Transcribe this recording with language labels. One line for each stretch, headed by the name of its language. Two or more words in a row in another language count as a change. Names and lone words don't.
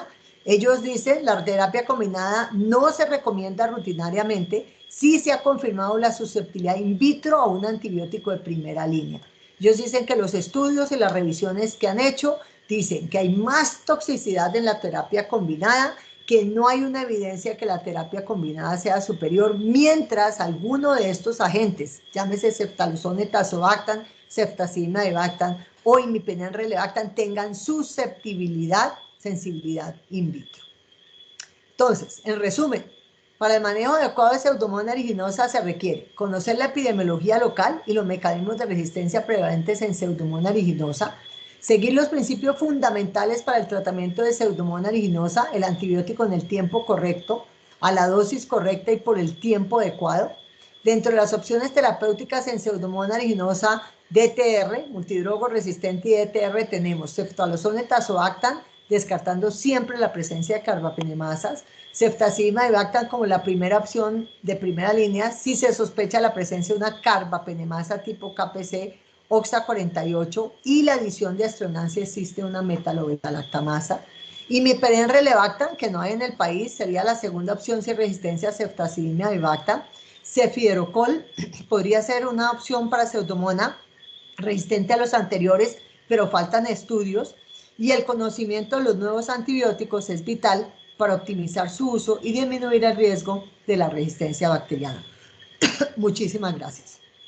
Spanish: Ellos dicen, la terapia combinada no se recomienda rutinariamente si se ha confirmado la susceptibilidad in vitro a un antibiótico de primera línea. Ellos dicen que los estudios y las revisiones que han hecho dicen que hay más toxicidad en la terapia combinada, que no hay una evidencia que la terapia combinada sea superior, mientras alguno de estos agentes, llámese ceftalozone tazobactam, ceftazidima avibactam o imipenem relebactam, tengan susceptibilidad, sensibilidad in vitro. Entonces, en resumen, para el manejo adecuado de Pseudomonas aeruginosa se requiere conocer la epidemiología local y los mecanismos de resistencia prevalentes en Pseudomonas aeruginosa, seguir los principios fundamentales para el tratamiento de Pseudomonas aeruginosa, el antibiótico en el tiempo correcto, a la dosis correcta y por el tiempo adecuado. Dentro de las opciones terapéuticas en Pseudomonas aeruginosa DTR, multidrogo resistente y DTR, tenemos ceftalozone tazobactam, descartando siempre la presencia de carbapenemasas, ceftazidima avibactam como la primera opción de primera línea si se sospecha la presencia de una carbapenemasa tipo KPC OXA48 y la adición de astronal si existe una metalobeta-lactamasa. Imipenem relebactam, que no hay en el país, sería la segunda opción si resistencia a ceftazidima avibactam. Cefiderocol podría ser una opción para Pseudomonas resistente a los anteriores, pero faltan estudios. Y el conocimiento de los nuevos antibióticos es vital para optimizar su uso y disminuir el riesgo de la resistencia bacteriana. Muchísimas gracias.